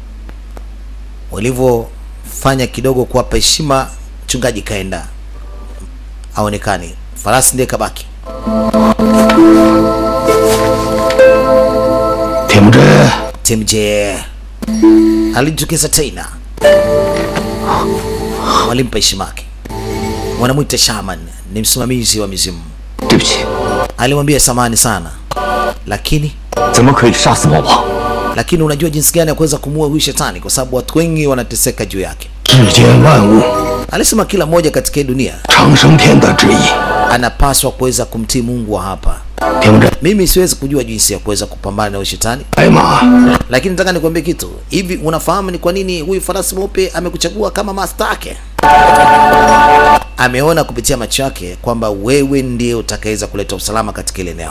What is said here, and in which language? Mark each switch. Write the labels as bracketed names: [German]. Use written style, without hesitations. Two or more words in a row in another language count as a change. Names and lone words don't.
[Swahili] walivyofanya kidogo kuwapa heshima, mchungaji kaenda aonekani, farasi ndiye kabaki. [Chinese] 听着， [Swahili] Tim J alijitokeza tena, walimpa heshima yake, wanamwita shaman, ni msimamizi wa mizimu. [Chinese] 对不起， [Swahili] Alimwambia samahani sana, lakini [Chinese] 怎么可以杀死魔王？ [Swahili] lakini unajua jinsi gani ya kuweza kumuua huyu shetani, kwa sababu watu wengi wanateseka juu yake. [Chinese] 世间万物， [Swahili] Alisema kila mmoja katika hii dunia [Chinese] 长生天的旨意。 [Swahili] anapaswa kuweza kumtii Mungu wa hapa. [Chinese] 听着， [Swahili] Mimi siwezi kujua jinsi ya kuweza kupambana na huyu shetani, [Chinese] 白马， [Swahili] lakini nataka nikwambie kitu. Hivi unafahamu ni kwa nini huyu farasi mweupe amekuchagua kama master yake? Ameona kupitia macho yake kwamba wewe ndiye utakayeweza kuleta usalama katika ile eneo.